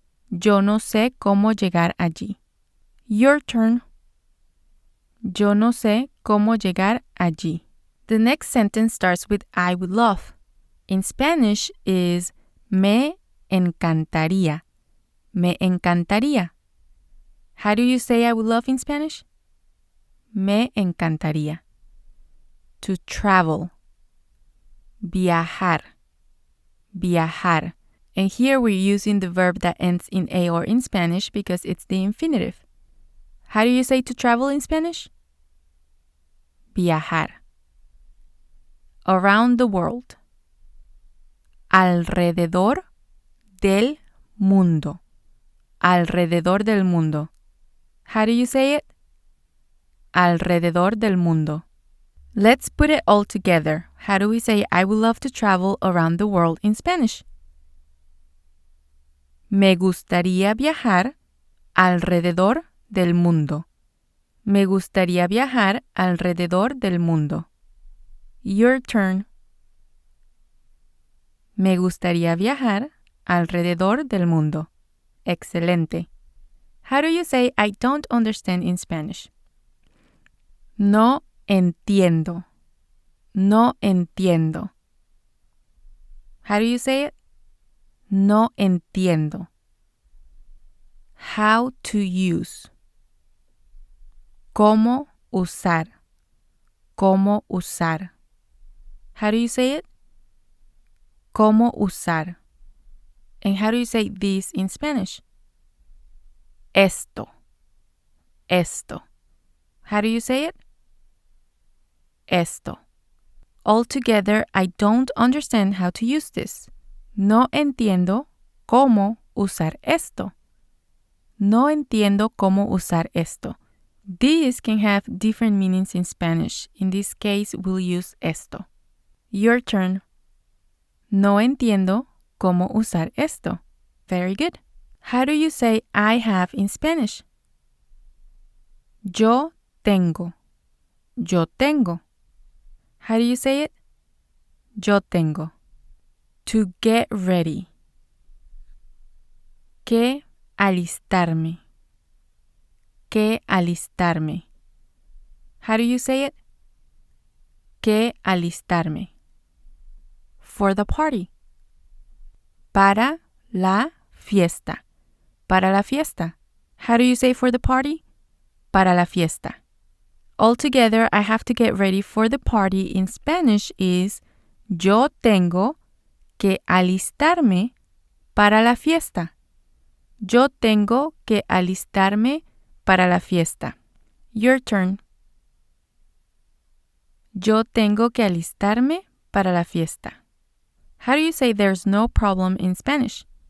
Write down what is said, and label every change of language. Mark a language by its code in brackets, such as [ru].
[es] Yo no sé cómo llegar allí. [en] Your turn. [es] Yo no sé cómo llegar allí. [en] The next sentence starts with I would love. In Spanish is [es] me encantaría. Me encantaría. [en] How do you say I would love in Spanish? [es] Me encantaría. [en] To travel. [es] Viajar. Viajar. [en] And here we're using the verb that ends in A or in Spanish because it's the infinitive. How do you say to travel in Spanish? Viajar. Around the world. [es] Alrededor del mundo. Alrededor del mundo. [en] How do you say it? [es] Alrededor del mundo. Let's put it all together. How do we say I would love to travel around the world in Spanish? Me gustaría viajar alrededor del mundo. Me gustaría viajar alrededor del mundo. [en] Your turn. [es] Me gustaría viajar alrededor del mundo. Excelente. [en] How do you say I don't understand in Spanish? [es] No entiendo. No entiendo. [en] How do you say it? [es] No entiendo. [en] How to use. [es] Cómo usar. Cómo usar. [en] How do you say it? [es] Cómo usar. [en] And how do you say this in Spanish? Esto. Esto. How do you say it? Esto. Altogether, I don't understand how to use this. [es] No entiendo cómo usar esto. No entiendo cómo usar esto. [en] These can have different meanings in Spanish. In this case, we'll use esto. Your turn. [es] No entiendo cómo usar esto. [en] Very good. How do you say I have in Spanish? [es] Yo tengo. Yo tengo. [en] How do you say it? [es] Yo tengo. [en] To get ready. [es] Que alistarme. Que alistarme. [en] How do you say it? [es] Que alistarme. [en] For the party. [es] Para la fiesta. Para la fiesta. [en] How do you say for the party? [es] Para la fiesta. [en] Altogether, I have to get ready for the party in Spanish is [es] yo tengo que alistarme para la fiesta. Yo tengo que alistarme para la fiesta. [en] Your turn. [es] Yo tengo que alistarme para la fiesta. [en] How do you say there's no problem in Spanish?